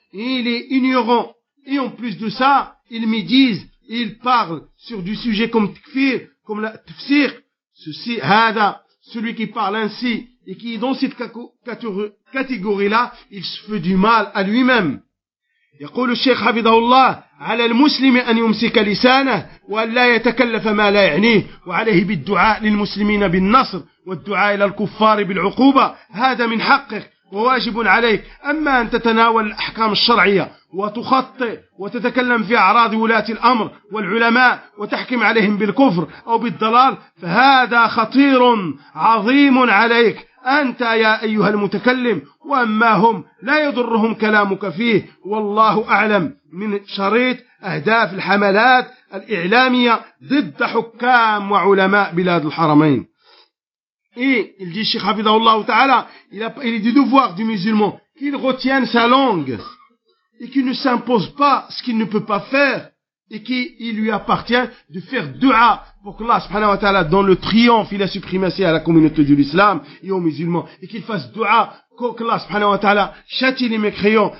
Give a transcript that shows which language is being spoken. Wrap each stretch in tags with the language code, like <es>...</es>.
<fr>Et il est ignorant. Et en plus de ça, il médise et il parle sur du sujet comme tkfir, comme la tfsir. Ceci, hada, celui qui parle ainsi et qui est dans cette catégorie-là, il se fait du mal à lui-même.</fr> <ar>يقول الشيخ حفظه الله على المسلم أن يمسك لسانه وأن لا يتكلف ما لا يعنيه وعليه بالدعاء للمسلمين بالنصر والدعاء إلى الكفار بالعقوبة هذا من حقك وواجب عليك أما أن تتناول الأحكام الشرعية وتخطئ وتتكلم في أعراض ولاة الأمر والعلماء وتحكم عليهم بالكفر أو بالضلال فهذا خطير عظيم عليك أنت يا أيها المتكلم وأما هم لا يضرهم كلامك فيه والله أعلم من شريط أهداف الحملات الإعلامية ضد حكام وعلماء بلاد الحرمين.</ar> <fr>Et il dit Cheikh Hafidah Allah Ta'ala, il est du devoir du musulman qu'il retienne sa langue et qu'il ne s'impose pas ce qu'il ne peut pas faire et qu'il lui appartient de faire dua pour que Allah subhanahu wa ta'ala donne le triomphe et la suprématie à la communauté de l'islam et aux musulmans et qu'il fasse dua pour que Allah subhanahu wa ta'ala châtie les mécréants.</fr>